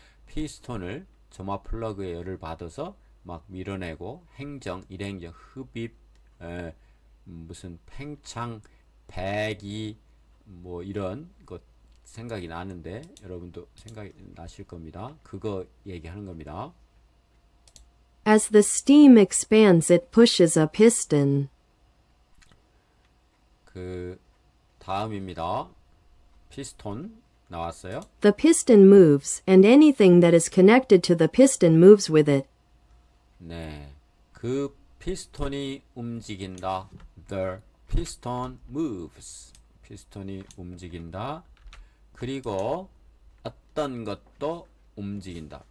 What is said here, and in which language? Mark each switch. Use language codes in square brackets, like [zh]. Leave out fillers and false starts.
[ko] 피스톤을 점화 플러그에 열을 받아서 막 밀어내고 행정, 일행정, 흡입, 무슨 팽창, 배기 뭐 이런 것 생각이 나는데 여러분도 생각이 나실 겁니다. 그거 얘기하는 겁니다. [en] As the steam expands, it pushes a piston. [ko] 그 다음입니다. 피스톤 나왔어요. [en] The piston moves, and anything that is connected to the piston moves with it. [ko] 네, 그 피스톤이 움직인다. [en] The piston moves. [ko] 피스톤이 움직인다. 그리고 어떤 것도 움직인다.